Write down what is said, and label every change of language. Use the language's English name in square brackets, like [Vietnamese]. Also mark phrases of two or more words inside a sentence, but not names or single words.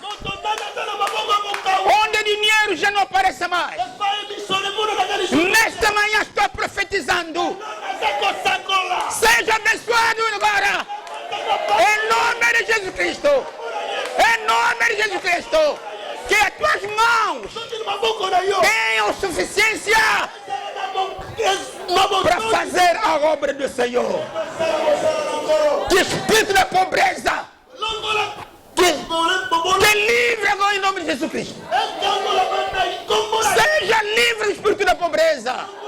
[Lingala] moto ndani aza na maboko ya kokawa [Portuguese] onde dinheiro já não aparece mais. [Lingala] epai misolo emonanaka lisusu [Portuguese] Nesta manhã estou profetizando. [Lingala] naza kosakola [Portuguese] Seja abençoado agora. Em nome de Jesus Cristo. Em nome de Jesus Cristo. Que as tuas mãos [Lingala] soki maboko na yo [Portuguese] tenham suficiência para fazer a obra do Senhor. Que espírito da pobreza te livre agora em nome de Jesus Cristo. Seja livre do espírito da pobreza.